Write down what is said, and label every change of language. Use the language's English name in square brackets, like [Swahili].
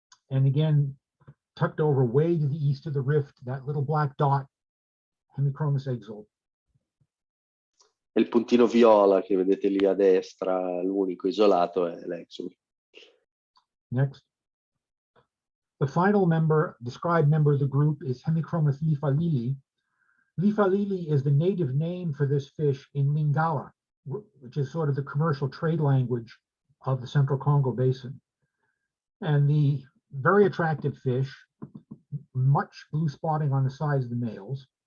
[English] And again, tucked over way to the east of the rift, that little black dot, Hemichromis Exile. [Italian] Il puntino viola che vedete lì a destra, l'unico isolato, è l'Exul. Next. [English] The final described member of the group is Hemichromis lifalili. Lifalili is the native name for this fish in Lingala, which is sort of the commercial trade language of the Central Congo Basin. And the very attractive fish, much blue spotting on the sides of the males.